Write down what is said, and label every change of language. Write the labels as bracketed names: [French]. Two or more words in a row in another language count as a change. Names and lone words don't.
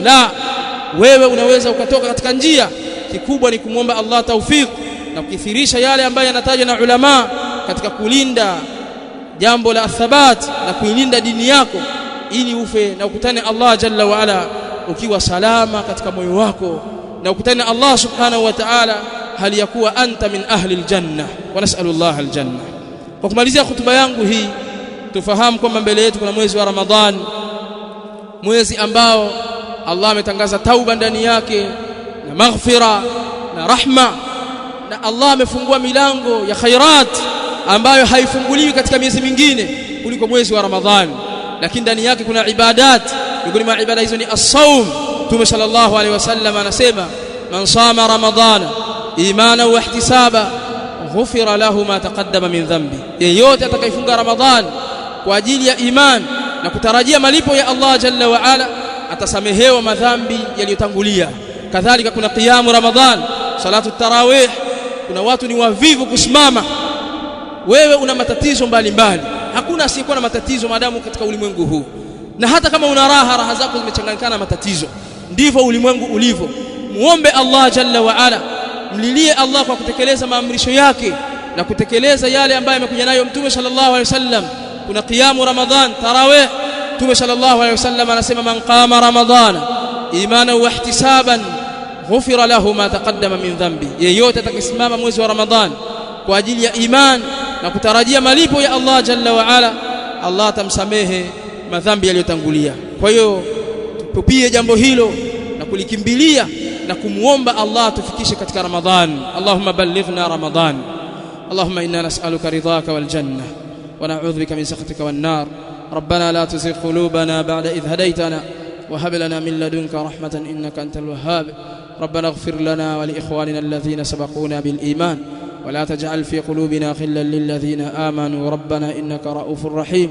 [Swahili] La, wewe unaweza ukatoka katika njia. Kikubwa ni kumuomba Allah tawfik na kukithirisha yale ambayo yanatajwa na ulama katika kulinda jambo la thabat na kuilinda dini yako, ili ufe na ukutane [Arabic] الله جل وعلا [Swahili] ukiwa salama katika moyo wako, na ukutane [Arabic] الله سبحانه وتعالى [Swahili] hali ya kuwa [Arabic] أنت من أهل الجنة ونسأل الله الجنة. [Swahili] Kwa kumalizia hutuba yangu hii, tufahamu kwamba mbele yetu kuna mwezi wa Ramadhan, mwezi ambao Allah ametangaza tauba ndani yake na maghfira na rahma, na Allah amefungua milango ya khairat ambayo haifunguliwi katika miezi mingine kuliko mwezi wa Ramadhani. Lakini ndani yake kuna ibadat, miongoni mwa ibada hizo ni as-saum. Mtume [Arabic] صلى الله عليه وسلم [Swahili] anasema, [Arabic] من صام رمضان إيمانا واحتسابا غفر له ما تقدم من ذنبه, [Swahili] yeyote atakayefunga Ramadhani kwa ajili ya iman na kutarajia malipo ya [Arabic] الله جل وعلا, [Swahili] atasamehewa madhambi yaliyotangulia. Kadhalika kuna [Arabic] قيام رمضان، صلاة التراويح. [Swahili] Kuna watu ni wavivu kusimama. Wewe una matatizo mbalimbali, hakuna asiyekuwa na matatizo maadamu katika ulimwengu huu, na hata kama una raha zako zimechanganyikana matatizo. Ndivyo ulimwengu ulivyo. Muombe [Arabic] الله جل وعلا, [Swahili] mlilie Allah kwa kutekeleza maamrisho yake na kutekeleza yale ambayo amekuja nayo Mtume [Arabic] صلى الله عليه وسلم [Swahili] kuna [Arabic] قيام رمضان, [Swahili] tarawih. [Arabic] Mtume صلى الله عليه وسلم anasema من قام رمضان إيمانا واحتسابا غفر له ما تقدم من ذنبه, [Swahili] yeyote atakayesimama mwezi wa Ramadhan kwa ajili ya iman na kutarajia malipo ya [Arabic] الله جل وعلا, [Swahili] Allah atamsamehe madhambi yaliyotangulia. Kwa hiyo tupie jambo hilo na kulikimbilia na kumuomba Allah tufikishe katika Ramadhan. [Arabic] اللهم بلغنا رمضان. اللهم إنا نسألك رضاك والجنة ونعوذ بك من سخطك والنار. ربنا لا تزغ قلوبنا بعد إذ هديتنا وهب لنا من لدنك رحمة إنك أنت الوهاب. ربنا اغفر لنا ولإخواننا الذين سبقونا بالإيمان ولا تجعل في قلوبنا غلا للذين آمنوا ربنا إنك رؤوف رحيم.